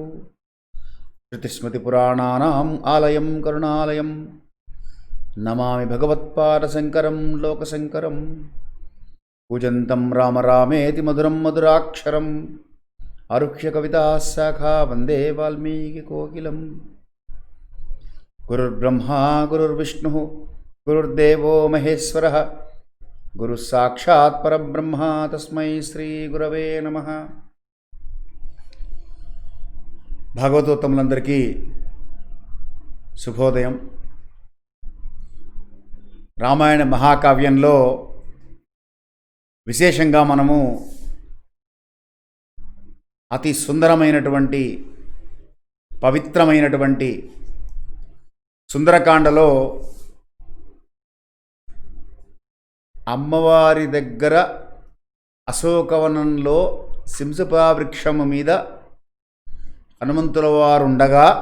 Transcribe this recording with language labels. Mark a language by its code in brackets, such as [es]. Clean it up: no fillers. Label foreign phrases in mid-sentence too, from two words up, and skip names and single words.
[sa] श्रुतिस्मृतिपुराणानाम् आलयं करुणालयं नमामि भगवत्पादशङ्करं लोकशङ्करं पूजन्तं राम रामेति मधुरं मधुराक्षरम् आरुह्य कविताः शाखा वन्दे वाल्मीकिकोकिलं। गुरुर्ब्रह्मा गुरुर्विष्णुः गुरुर्देवो महेश्वरः गुरुः साक्षात् परब्रह्म तस्मै श्रीगुरवे नमः। [te] భాగవతోత్తములందరికీ శుభోదయం. రామాయణ మహాకావ్యంలో విశేషంగా మనము అతి సుందరమైనటువంటి పవిత్రమైనటువంటి సుందరకాండలో అమ్మవారి దగ్గర అశోకవనంలో సింసపావృక్షము మీద హనుమంతుల వారు ఉండగా